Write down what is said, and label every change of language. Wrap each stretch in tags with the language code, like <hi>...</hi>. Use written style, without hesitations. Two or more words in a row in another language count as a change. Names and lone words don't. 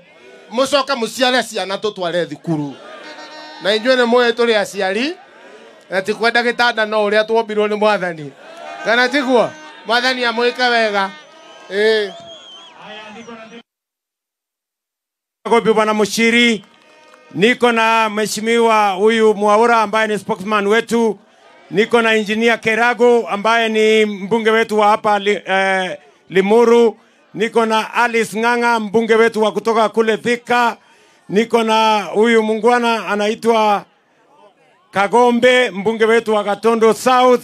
<ki>Mucoka muciare ciana tutware thukuru. Na inyuĩ nĩ mũĩ tũrĩ aciari, na ti kwenda gĩtanda no ũrĩa tuombirwo nĩ Mwathani. Kana tigwa. Mwathani amwika wega.</ki> <sw>Gobi bwana Mushiri, niko na mheshimiwa huyu Mwaura ambaye ni spokesman wetu, niko na engineer Kerago ambaye ni mbunge wetu wa hapa Limuru, niko na Alice Ng'ang'a mbunge wetu wa kutoka kule Thika, niko na huyu mungwana anaitwa Kagombe mbunge wetu wa Gatondo South,</sw>